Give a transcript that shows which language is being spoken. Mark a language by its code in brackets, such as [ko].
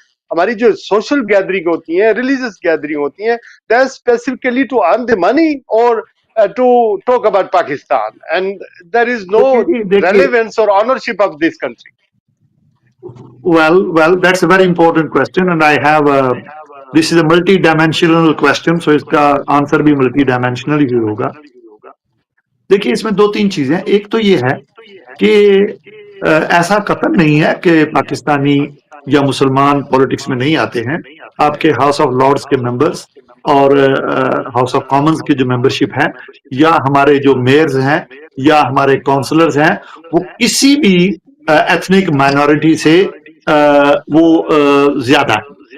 [ur] ہماری جو social gathering ہوتی ہیں, [en] Religious gathering ہوتی ہیں, that specifically to earn the money اور to talk about Pakistan, and there is no relevance or ownership of this country. Well, that's a very important question, and I have this is a multi-dimensional question, so [ur] اس کا answer بھی multi dimensional ہی ہوگا. دیکھیے اس میں 2-3 چیزیں. ایک تو یہ ہے کہ ایسا قطعا نہیں ہے کہ پاکستانی یا مسلمان پولیٹکس میں نہیں آتے ہیں. آپ کے ہاؤس آف لارڈز کے ممبرز اور ہاؤس آف کامنز کی جو ممبرشپ ہے, یا ہمارے جو میئرز ہیں یا ہمارے کونسلرز ہیں, وہ کسی بھی ایتھنک مائنورٹی سے وہ زیادہ ہے.